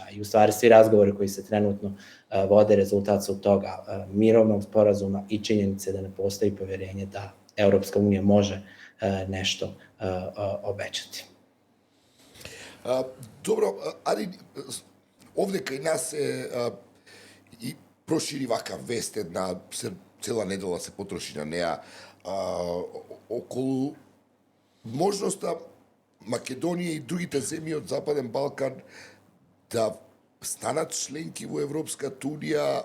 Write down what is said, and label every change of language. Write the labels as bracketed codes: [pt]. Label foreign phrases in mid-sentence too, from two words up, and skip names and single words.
[bs] I u stvari svi razgovori koji se trenutno vode rezultat su toga mirovnog sporazuma i činjenice da ne postoji povjerenje da Europska unija može nešto obećati. Dobro, ali ovde [mk] kај нас и прошири вака вест една, цела недела се потроши на неа, околу можноста Македонија и другите земји од Западен Балкан да станат членки во Европската унија